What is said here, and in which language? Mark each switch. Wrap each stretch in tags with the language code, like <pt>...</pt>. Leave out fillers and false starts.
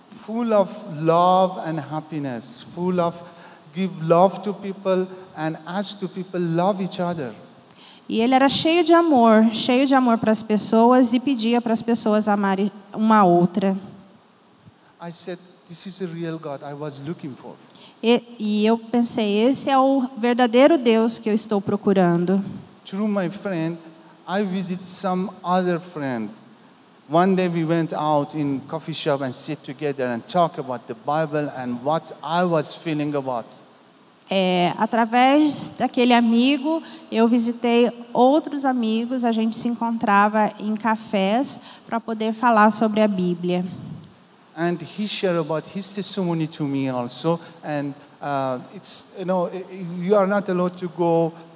<en>Full of love and happiness, full of give love to people and ask to people love each other.</en> <pt>E ele era cheio de amor para as pessoas e pedia para as pessoas amarem uma a outra.</pt> <en>I said, this is a real God I was looking for.</en> <pt>E eu pensei, esse é o verdadeiro Deus que eu estou procurando.</pt> <en>Through my friend, I visit some other friend. One day we went out in coffee shop and sit together and talk about the Bible and what I was feeling about.</en> <pt>Através daquele amigo, eu visitei outros amigos, a gente se encontrava em cafés para poder falar sobre a Bíblia.</pt> <en>And he shared about his testimony to me also, and it's you are not allowed to go.</en>